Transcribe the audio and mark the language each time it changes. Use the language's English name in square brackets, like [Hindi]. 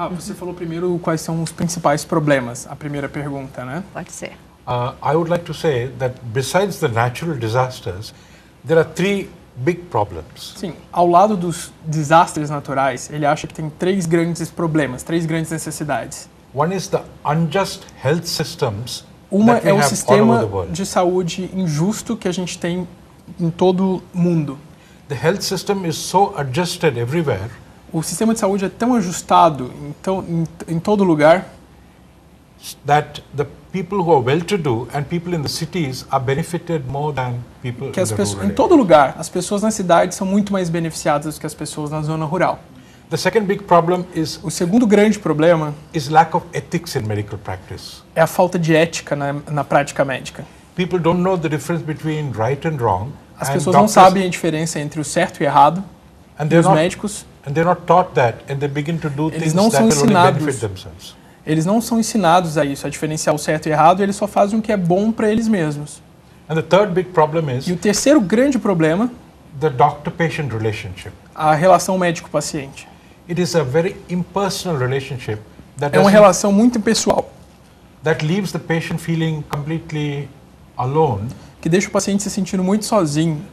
[Portuguese] Você falou primeiro quais são os principais problemas, a primeira pergunta, né? Pode ser. [English] I would like to say that besides the natural disasters, there are three big problems. [Portuguese] Sim, ao lado dos desastres naturais, ele acha que tem três grandes problemas, três grandes necessidades. [English] One is the unjust health systems. [Portuguese] Uma é o sistema de saúde injusto que a gente tem em todo o mundo. [English] The health system is so adjusted everywhere. [Portuguese] O sistema de saúde é tão ajustado em todo lugar [English] that the people who are well-to-do and people in the cities are benefited more than people in the rural [Portuguese] em todo lugar, as pessoas na cidade são muito mais beneficiadas do que as pessoas na zona rural. [English] The second big problem is [Portuguese] o segundo grande problema [English] lack of ethics in medical practice. [Portuguese] É a falta de ética na prática médica. [English] People don't know the difference between right and wrong. [Portuguese] As pessoas não sabem a diferença entre o certo e o errado. E os médicos [English] and they're not taught that and they begin to do things that will only benefit themselves. [Portuguese] Eles não são ensinados a isso, a diferenciar o certo e o errado, e eles só fazem o que é bom para eles mesmos. [English] And the third big problem is [Portuguese] e o terceiro grande problema [English] the doctor-patient relationship. [Portuguese] A relação médico-paciente. [English] It is a very impersonal relationship that [Portuguese] é uma relação muito impessoal. [English] That leaves the patient feeling completely alone. [Portuguese] Que deixa o paciente se sentindo muito sozinho.